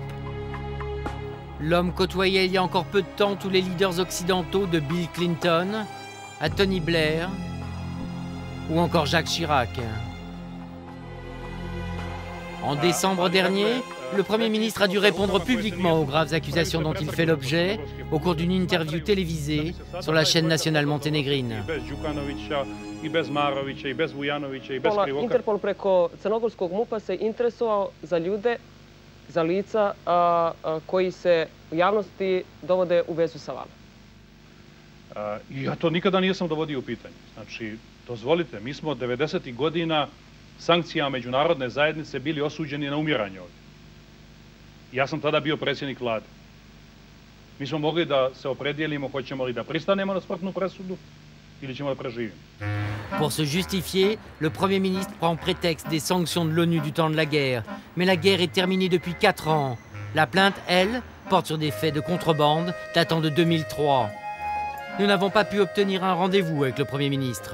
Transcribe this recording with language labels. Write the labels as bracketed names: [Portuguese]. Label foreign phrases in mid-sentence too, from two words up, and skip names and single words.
[French] L'homme côtoyait il y a encore peu de temps tous les leaders occidentaux, de Bill Clinton à Tony Blair ou encore Jacques Chirac. En décembre dernier, le Premier ministre a dû répondre publiquement aux graves accusations dont il fait l'objet au cours d'une interview télévisée sur la chaîne nationale monténégrine. [Serbian] Interpol preko crnogorskog MUP-a se interesovao za ljude, za lica koji se u javnosti dovode u vezu sa vama. Ja to nikada nisam dovodio u pitanje. Znači, dozvolite, mi smo 90. godina sankcijama međunarodne zajednice bili osuđeni na umiranje ovdje. Ja sam tada bio predsjednik vlade. Mi smo mogli da se opredijelimo hoćemo li da pristanemo na smrtnu presudu ili ćemo da preživimo. [French] Pour se justifier, le Premier ministre prend prétexte des sanctions de l'ONU du temps de la guerre. Mais la guerre est terminée depuis 4 ans. La plainte, elle, porte sur des faits de contrebande datant de 2003. Nous n'avons pas pu obtenir un rendez-vous avec le Premier ministre.